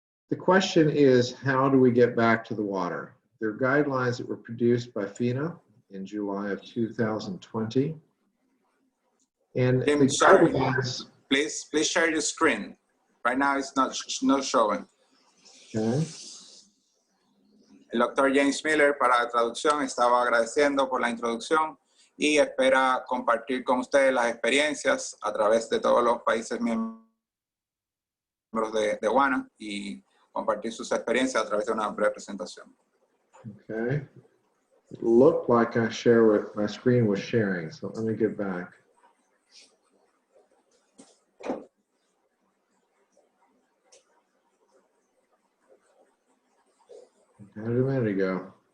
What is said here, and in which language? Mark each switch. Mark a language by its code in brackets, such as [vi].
[en] The question is, how do we get back to the water? There are guidelines that were produced by FINA in July of 2020. And Tim, sorry, please share your screen. Right now it's not showing. Okay. [es] El Dr. James Miller, para la traducción, estaba agradeciendo por la introducción y espera compartir con ustedes las experiencias a través de todos los países miembros de UANA y compartir sus experiencias a través de una breve presentación. [en] Okay. It looked like my screen was sharing, so let me get back. How did a minute ago?